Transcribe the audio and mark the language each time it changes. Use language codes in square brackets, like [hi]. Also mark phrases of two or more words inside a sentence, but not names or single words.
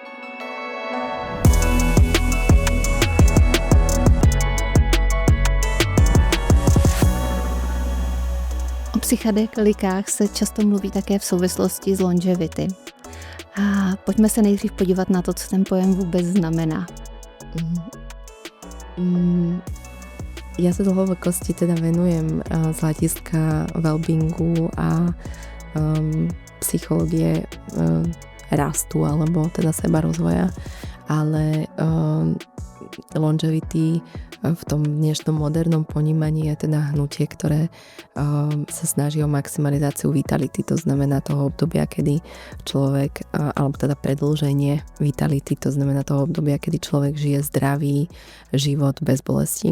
[cs] O psychedelikách se často mluví také v souvislosti s longevity. A pojďme se nejdřív podívat na to, co ten pojem vůbec znamená. [sk] Ja sa dlhovekosti teda venujem z hľadiska wellbeingu a psychológie rastu alebo teda sebarozvoja, ale longevity v tom dnešnom modernom ponímaní je teda hnutie, ktoré sa snaží o maximalizáciu vitality, to znamená toho obdobia, kedy človek, alebo teda predĺženie vitality, to znamená toho obdobia, kedy človek žije zdravý život bez bolesti.